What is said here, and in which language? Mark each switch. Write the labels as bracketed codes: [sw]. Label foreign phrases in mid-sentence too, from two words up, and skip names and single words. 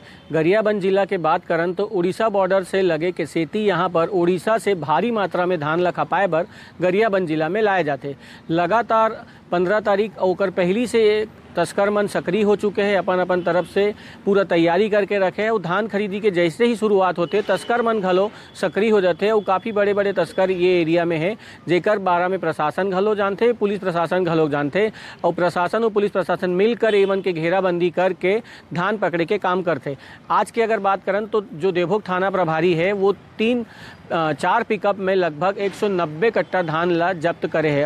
[hne] गरियाबंद जिला के बात करन तो उड़ीसा बॉर्डर से लगे के सेती यहाँ पर उड़ीसा से भारी मात्रा में धान ला खपाए बर गरियाबंद जिला में लाए जाते। लगातार 15 तारीख और पहली से तस्कर मन सक्रिय हो चुके हैं, अपन अपन तरफ से पूरा तैयारी करके रखे हैं। और धान खरीदी के जैसे ही शुरुआत होते तस्कर मन घलो सक्रिय हो जाते। और काफ़ी बड़े बड़े तस्कर ये एरिया में है, जेकर बारे में प्रशासन घलो जानते, पुलिस प्रशासन घलो जानते। और प्रशासन और पुलिस प्रशासन मिलकर एमन के घेराबंदी करके धान पकड़े के काम करते। आज की अगर बात करें तो जो देवभोग थाना प्रभारी है वो 4 पिकअप में लगभग 190 कट्टा धान ला जब्त करे है।